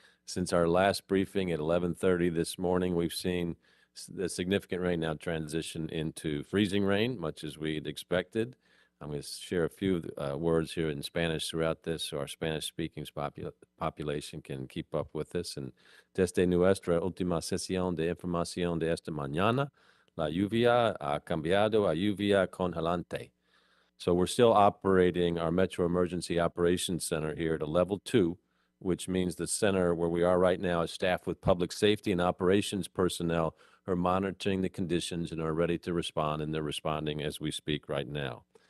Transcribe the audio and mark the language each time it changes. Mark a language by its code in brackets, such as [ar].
[en] Since our last briefing at 11:30 this morning, we've seen the significant rain now transition into freezing rain, much as we'd expected. I'm going to share a few words here in Spanish throughout this, so our Spanish-speaking population can keep up with this. [es] And desde nuestra última sesión de información de esta mañana, la lluvia ha cambiado a lluvia congelante. [en] So we're still operating our Metro Emergency Operations Center here at a level 2, which means the center where we are right now is staffed with public safety and operations personnel who are monitoring the conditions and are ready to respond, and they're responding as we speak right now.